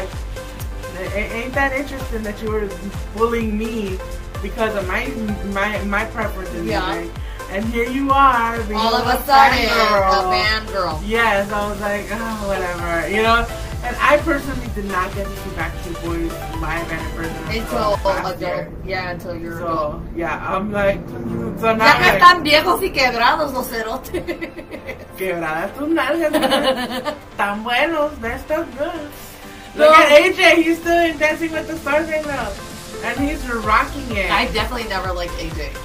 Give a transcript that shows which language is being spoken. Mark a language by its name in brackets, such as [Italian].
[English] But I was like, ain't that interesting that you were bullying me because of my preferences? Yeah. And here you are, being all of a sudden, a band girl. Yes, I was like, oh, whatever, you know. And I personally did not get to see Backstreet Boys live and in person until adult. Yeah, until you're adult. Yeah, I'm like, so now [Spanish] ya que están viejos y quebrados los cerotes. Quebradas tus nalgas. Tan buenos, [English] they're still good. Look at AJ, he's still in Dancing with the Stars right now. And he's rocking it. I definitely never liked AJ.